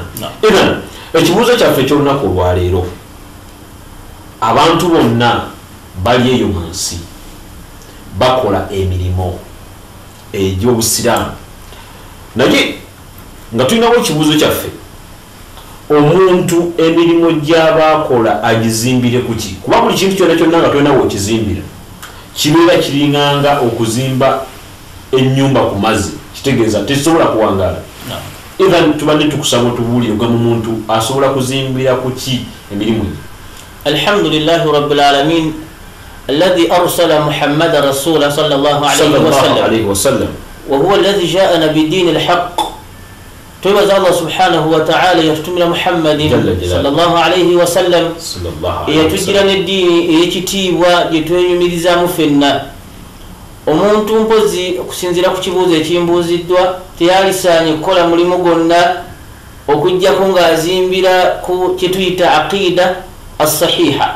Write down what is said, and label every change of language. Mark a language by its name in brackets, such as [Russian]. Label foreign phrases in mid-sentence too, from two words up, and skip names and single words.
[Ganda] Era ekibuuzo kyaffe eky'olunaku olwaleero, abantu bonna bali eyo mu nsi bakola emirimu egy'obusiraamu, naye nga tulinawo ekibuuzo kyaffe, omuntu emirimu gy'abakola agizimbire ku ki? Kuba buli kintu kyonna kyonna nga tolina weekizimbira kibeera kiringanga okuzimba ennyumba ku mazzi, kitegeeza tekisobola kuwangaala. Even tubadde tukusaba otubuulire nga mu muntu asobola kuzimbira ku ki emirimu ye? [Arabic] الحمد لله رب العالمين الذي أرسل محمدا رسولا صلى الله عليه وسلم وهو الذي جاءنا بالدين الحق. [Ganda] Twebaza Allah [Arabic] سبحانه وتعالى [Ganda] yatutumira Muhammadin [Arabic] صلى الله عليه وسلم [Ganda] eyatugira n'eddiini ey'ekitiibwa gye twenyumirizaamu ffenna. Omuntu mpozi okusinziira ku kibuuzo ekimbuuziddwa teyalisaanye kukola mulimu gwonna okuggyako ng'azimbira ku kye tuyita [Arabic] العقيدة الصحيحة.